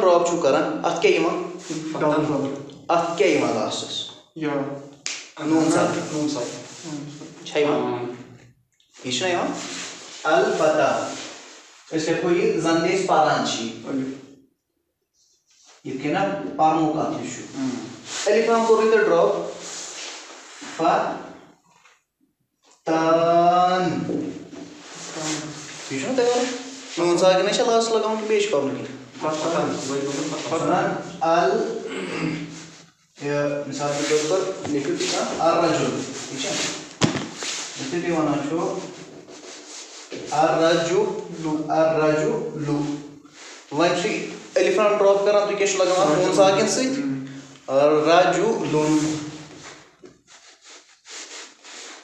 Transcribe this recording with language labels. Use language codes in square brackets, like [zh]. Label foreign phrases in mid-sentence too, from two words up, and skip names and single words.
[ks] ڈراپ چھُو کران اتھ کیٛاہ یِوان اتھ کیٛاہ یِوان لاسٹس نوٗن ساکِن چھا یِوان یہِ چھُنہ یِوان الفتح أسۍ ہٮ۪کو یہِ زن تہِ أسۍ پران چھِ یِتھ کٔنۍ نہ پرنُک اکھ یہِ چھُ الف لام کوٚرُے تۄہہِ ڈراپ فتن یہِ چھُنہ تَگان نوٗن ساکِنَے چھا لاسٹَس لگاوُن کِنہٕ بیٚیہِ چھُ کرُن کینٛہہ ال [ur] مِثال کے طور پر [ks] لیکھِو تُہۍ کانٛہہ الرجُل ٹھیٖک چھا یُتھُے تُہۍ وَنان چھُو الرجُلُ وۄنۍ چھُ الف لام ڈراپ کران تُہۍ کیٛاہ چھُو لگاوان نوٗن ساکِن سۭتۍ رجُلُن